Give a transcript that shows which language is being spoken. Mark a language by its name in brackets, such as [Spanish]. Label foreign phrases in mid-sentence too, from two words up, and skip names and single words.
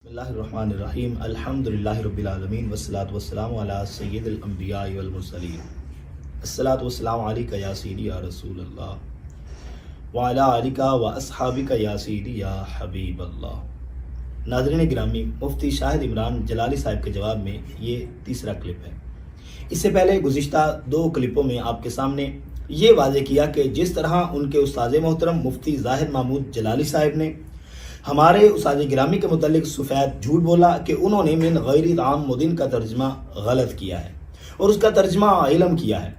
[Arabic] بسم الله الرحمن الرحيم الحمد لله رب العالمين والصلاة والسلام على سيد الأنبياء والمرسلين الصلاة والسلام عليك يا سيدي يا رسول الله وعلى آلك وأصحابك يا سيدي يا حبيب الله. [Urdu] ناظرین گرامی، مفتی شاہد عمران جلالی صاحب کے جواب میں یہ تیسرا کلپ ہے. اس سے پہلے گزشتہ دو کلپوں میں آپ کے سامنے یہ واضح کیا کہ جس طرح ان کے استاد محترم مفتی ظاہر محمود جلالی صاحب نے ہمارے استاد گرامی کے متعلق سفید جھوٹ بولا کہ انہوں نے [Arabic] من غير تام مدين [Urdu] کا ترجمہ غلط کیا ہے اور اس کا ترجمہ علم کیا ہے.